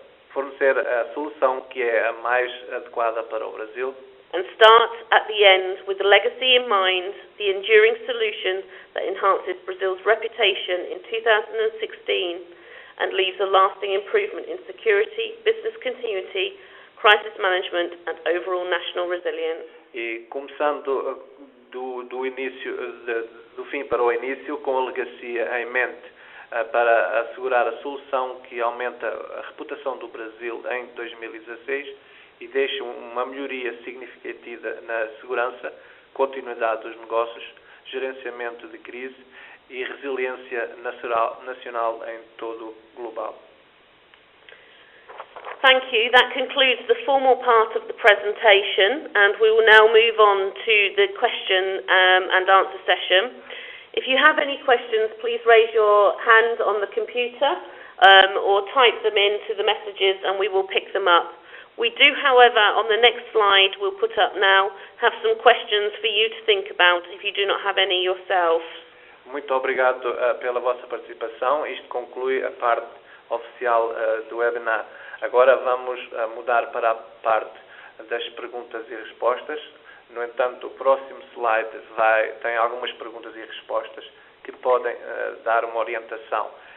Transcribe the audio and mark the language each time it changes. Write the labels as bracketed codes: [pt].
[pt] Fornecer a solução que é a mais adequada para o Brasil. [en] And start at the end with the legacy in mind, the enduring solution that enhances Brazil's reputation in 2016 and leaves a lasting improvement in security, business continuity, crisis management and overall national resilience. [pt] E começando do início, do fim para o início, com a legacia em mente, para assegurar a solução que aumenta a reputação do Brasil em 2016 e deixa uma melhoria significativa na segurança, continuidade dos negócios, gerenciamento de crise e resiliência nacional em todo o global. [en] Thank you. That concludes the formal part of the presentation, and we will now move on to the question and answer session. If you have any questions, please raise your hand on the computer or type them into the messages and we will pick them up. We do, however, on the next slide we'll put up now, have some questions for you to think about if you do not have any yourself. [pt] Muito obrigado pela vossa participação. Isto conclui a parte oficial do webinar. Agora vamos mudar para a parte das perguntas e respostas. No entanto, o próximo slide tem algumas perguntas e respostas que podem dar uma orientação.